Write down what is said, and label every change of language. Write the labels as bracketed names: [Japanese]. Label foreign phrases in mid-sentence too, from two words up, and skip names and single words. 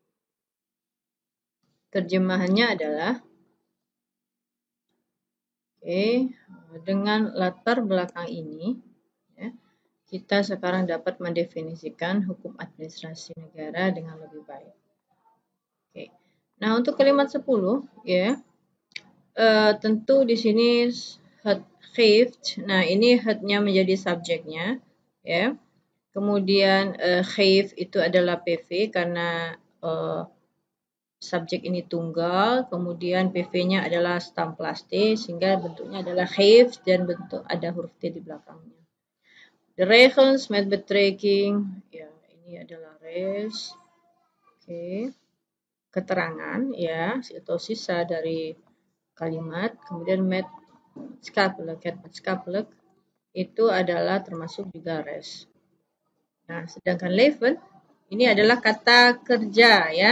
[Indonesian] Terjemahannya adalah, dengan latar belakang ini, ya, kita sekarang dapat mendefinisikan hukum administrasi negara dengan lebih baik. Oke. Nah, untuk kalimat 10, ya, tentu di sini [Dutch] het geeft. [Indonesian] Nah, ini het-nya menjadi subjeknya, ya. Kemudian geeft itu adalah PV karena subjek ini tunggal, kemudian PV-nya adalah stam plus T sehingga bentuknya adalah geeft dan bentuk ada huruf T di belakangnya. [Dutch] The regels met betrekking, [Indonesian] ya, ini adalah res. Oke. Keterangan, ya, atau sisa dari kalimat. Kemudian [Dutch] met skapelijk [Indonesian] itu adalah termasuk juga res. Nah, sedangkan leven ini adalah kata kerja, ya.